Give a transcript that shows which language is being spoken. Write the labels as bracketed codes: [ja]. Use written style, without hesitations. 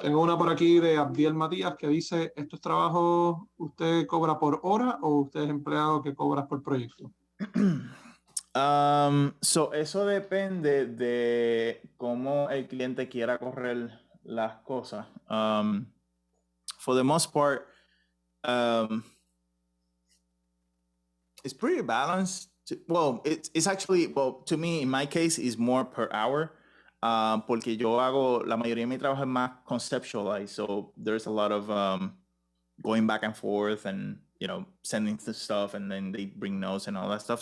[es] Tengo una por aquí de Abdiel Matías que dice, ¿estos trabajos usted cobra por hora o usted es empleado que cobras por proyecto? Eso depende de cómo el cliente quiera correr las cosas. [en] For the most part, it's pretty balanced. It's actually, to me, in my case, is more per hour. [es] Porque yo hago, la mayoría de mi trabajo es más conceptualized. [en] So there's a lot of going back and forth and, sending stuff and then they bring notes and all that stuff.